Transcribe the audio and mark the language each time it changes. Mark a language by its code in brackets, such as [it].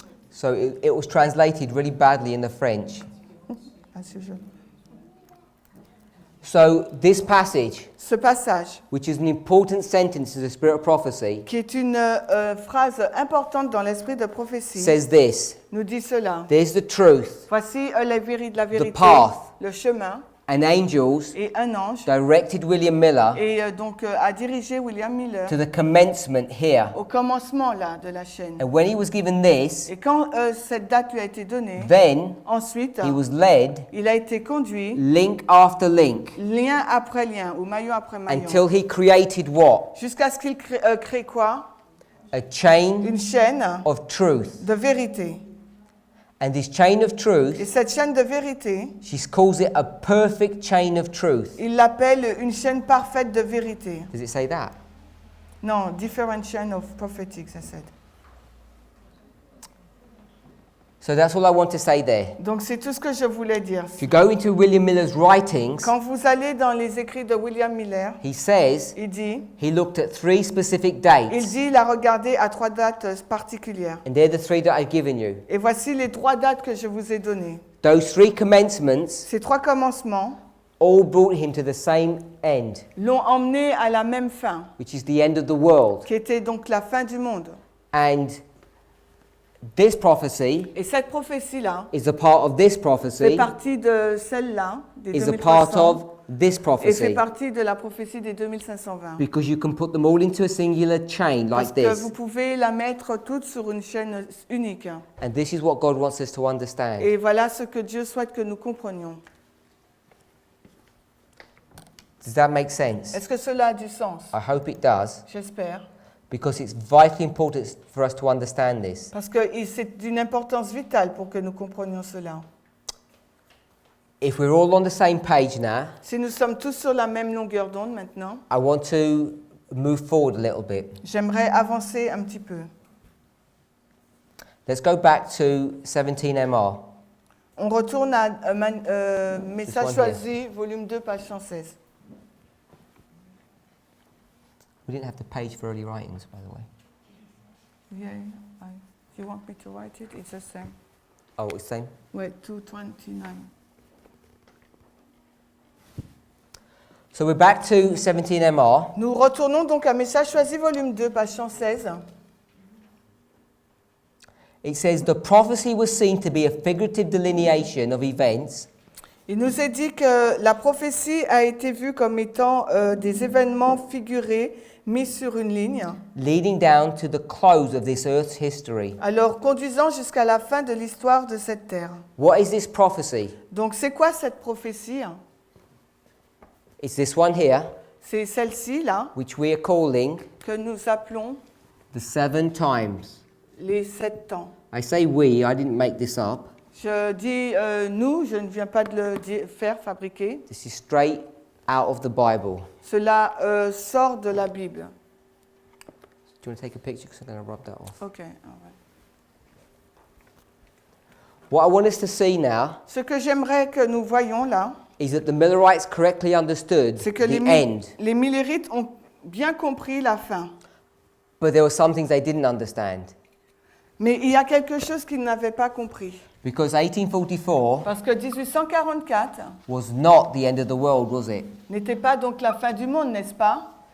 [en] So it was translated really badly in the French. As usual. So this passage, [fr] Ce passage, [en] which is an important sentence in the spirit of prophecy, [fr] qui est une phrase importante dans l'esprit de prophétie, [en] says this. [fr] nous dit cela. [en] There's the truth, [fr] Voici la vérité, [en] path. [fr] le chemin, [en] and angels [fr] et un ange, [en] directed William Miller [fr] et donc a dirigé William Miller [en] to the commencement here. [fr] au commencement là, de la chaîne. [en] And when he was given this, [fr] Et quand cette date lui a été donnée, [en] then [fr] ensuite, [en] he was led [fr] il a été conduit, [en] link after link [fr] lien après lien, ou maillon après maillon, [en] until he created what? [fr] jusqu'à ce qu'il crée quoi? [en] A chain [fr] Une chaîne [en] of truth. [fr] de vérité. [en] And this chain of [fr] Et [en] truth, [fr] cette chaîne de vérité, [en] she calls it a perfect chain of truth. [fr] il l'appelle une chaîne parfaite de vérité. [en] Does it say that? Non, different chain of prophetic, ça said. So that's all I want to say there. [fr] Donc c'est tout ce que je voulais dire. [en] If you go into William Miller's writings, [fr] Quand vous allez dans les écrits de William Miller, [en] he says [fr] il dit, [en] he looked at 3 specific dates. [fr] il a regardé à 3 dates particulières. [en] And they're the 3 that I've given you. [fr] Et voici les 3 dates que je vous ai données. [en] Those 3 commencements [fr] Ces 3 commencements [en] all brought him to the same end, [fr] l'ont emmené à la même fin, [en] which is the end of the world. [fr] qui était donc la fin du monde. [en] And this prophecy [fr] Et cette prophétie-là [en] is a part of this [fr] fait [en] prophecy, [fr] partie de celle-là, des [en] is a part [fr] 2300, [en] of this [fr] et fait [en] prophecy. [fr] partie de la prophétie des 2520. [en] Because you can put them all into a singular chain [fr] Parce [en] like [fr] que [en] this. [fr] vous pouvez la mettre toute sur une chaîne unique. [en] And this is what God wants us to understand. [fr] Et voilà ce que Dieu souhaite que nous comprenions. [en] Does that make sense? [fr] Est-ce que cela a du sens? [en] I hope it does, [fr] J'espère. [en] because it's vitally important for us to understand this. [fr] Parce que c'est d'une importance vitale pour que nous comprenions cela. [en] If we're all on the same page now, [fr] Si nous sommes tous sur la même longueur d'onde maintenant, [en] I want to move forward a little bit. [fr] j'aimerais avancer un petit peu. [en] Let's go back to 17MR. [fr] On retourne à Message [en] This one here. [fr] choisi, volume 2, page 116. [en] We didn't have the page for early writings, by the way. Yeah, if you want me to write it, it's the same. Oh, it's the same? [fr] Ouais, 229. [en] So we're back to 17MR. [fr] Nous retournons donc à Message choisi, volume 2, page 116. [en] It says, the prophecy was seen to be a figurative delineation of events [fr] Il nous est dit que la prophétie a été vue comme étant des événements figurés mis sur une ligne, [en] leading down to the close of this earth's history. [fr] alors conduisant jusqu'à la fin de l'histoire de cette terre. [en] What is this prophecy? [fr] Donc c'est quoi cette prophétie? [en] It's this one here. [fr] c'est celle-ci là [en] which we are calling [fr] que nous appelons [en] the 7 times. [fr] les 7 temps. [en] I say we, I didn't make this up. [fr] Je dis nous, je ne viens pas de faire fabriquer. [en] This is straight out of the Bible. [fr] Cela sort de la Bible. [en] Do you want to take a picture because I'm going to rub that off? Ok. All right. What I want us to see now [fr] Ce que j'aimerais que nous voyions là, [en] is that the Millerites correctly understood [fr] c'est que [en] the end, [fr] les Millérites ont bien compris la fin. [en] but there were some things they didn't understand. [fr] Mais il y a quelque chose qu'ils n'avaient pas compris. [en] Because 1844 [fr] Parce que 1844 [en] was not the end of the world, was it? [fr] n'était pas donc la fin du monde, n'est-ce pas?